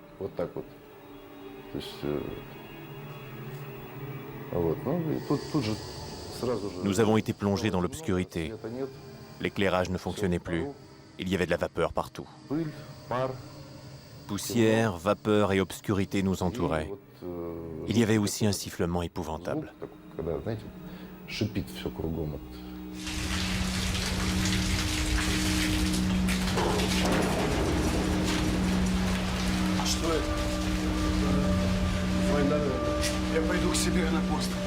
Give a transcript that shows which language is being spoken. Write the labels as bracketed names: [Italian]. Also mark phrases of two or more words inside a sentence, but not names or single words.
[French] Nous avons été plongés dans l'obscurité. L'éclairage ne fonctionnait plus. Il y avait de la vapeur partout. Poussière, vapeur et obscurité nous entouraient. Il y avait aussi un sifflement épouvantable. [Russian] Что это? Война. Я пойду к себе на пост.